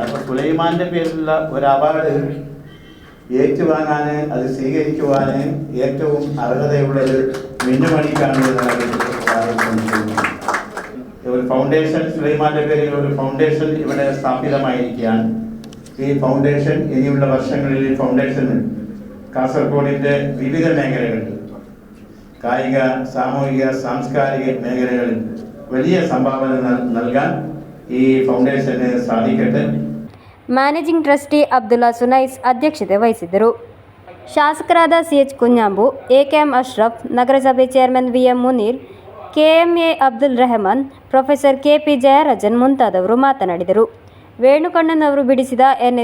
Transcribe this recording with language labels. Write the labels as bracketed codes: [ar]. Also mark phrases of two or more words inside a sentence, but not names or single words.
[ml] അപ്പോൾ സുലൈമാൻ്റെ പേരിലുള്ള ഒരു അവാർഡ് ഏറ്റുവാങ്ങാൻ, അത് സ്വീകരിക്കുവാൻ ഏറ്റവും അർഹതയുള്ളത് മിന്നുമണിക്കാണ് ഒരു ഫൗണ്ടേഷൻ, സുലൈമാൻ്റെ പേരിൽ ഒരു ഫൗണ്ടേഷൻ ഇവിടെ സ്ഥാപിതമായിരിക്കുകയാണ്. ഈ ഫൗണ്ടേഷൻ ഇനിയുള്ള വർഷങ്ങളിൽ ഈ ഫൗണ്ടേഷന് കാസർഗോഡിൻ്റെ വിവിധ മേഖലകളിൽ, കായിക, സാമൂഹിക, സാംസ്കാരിക മേഖലകളിൽ വലിയ സംഭാവന നൽകാൻ ഈ ഫൗണ്ടേഷന് സാധിക്കട്ടെ. [kn] ಮ್ಯಾನೇಜಿಂಗ್ ಟ್ರಸ್ಟಿ ಅಬ್ದುಲ್ಲಾ ಸುನೈಸ್ ಅಧ್ಯಕ್ಷತೆ ವಹಿಸಿದ್ದರು. ಶಾಸಕರಾದ ಸಿ.ಎಚ್. ಕುഞ്ഞാമ്പು, ಎ.ಕೆ.ಎಂ. ಅಶ್ರಫ್, ನಗರಸಭೆ ಚೇರ್ಮನ್ ವಿ.ಎಂ. ಮುನೀರ್, ಕೆ.ಎಂ.ಎ. ಅಬ್ದುಲ್ ರೆಹಮಾನ್, ಪ್ರೊಫೆಸರ್ ಕೆ.ಪಿ. ಜಯರಾಜನ್ ಮುಂತಾದವರು ಮಾತನಾಡಿದರು. ವೇಣುಕಣ್ಣನ್ ಅವರು ಬಿಡಿಸಿದ ಎನ್.ಎ.